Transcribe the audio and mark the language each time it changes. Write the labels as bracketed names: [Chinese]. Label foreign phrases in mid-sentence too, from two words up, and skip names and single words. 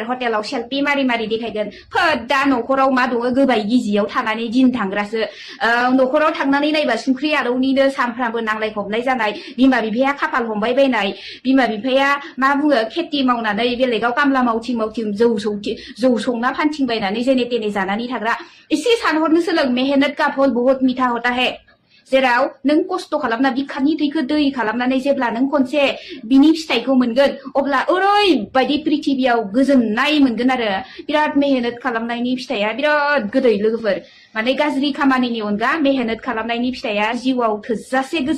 [Bodo] हटेलाव सेल्फि मारि देखायगोन दा न'खराव मा दङ गोबाय गिजियाव थानानै दिन थांग्रासो न'खराव थांनानै नायबा संख्रि आलौनिनो सानफ्रामबो नांलाय खमलाय जानाय बिमा बिफाया खाफाल हमबाय बायनाय बिमा बिफाया मा बुङो खेथि मावनानै बेलेगाव कामला मावथिं जौ संना फानथिंबायनानै जेने तेने जानानै थाग्रा एसे सानहरनो सोलों [Hindi] मेहनत का फल बहुत मीठा होता है [Bodo] जेराव नों खस्थ' खालामना बिखानि थैखौ दै खालामनानै जेब्ला नों खनसे बिनि फिथाइखौ मोनगोन अब्ला ओरैबायदि पृथिबियाव गोजोननाय मोनगोन आरो बिराद मेहनत खालामनायनि फिथाइया बिराद गोदै लोगोफोर माने गाज्रि खामानिनि अनगा मेहनत खालामनायनि फिथाइया जिउआव थोजासे गोजोन